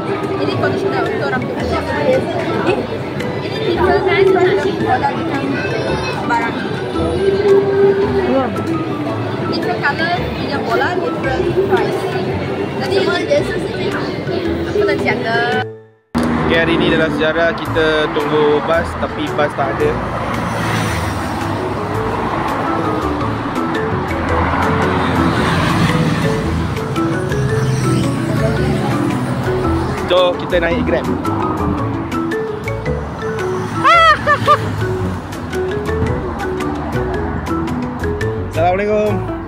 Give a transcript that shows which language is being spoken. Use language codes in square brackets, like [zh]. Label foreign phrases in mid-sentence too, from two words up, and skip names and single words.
[ms] Ini conditioner untuk rambut. Ini tipe kan produk barang. [en] Different color, 一样 bola, different price. [zh] Jadi 什么颜色是最好？不能讲的。 [ms] Okay, hari ni dalam sejarah kita tunggu bas tapi bas tak ada. So, kita naik Grab. Assalamualaikum.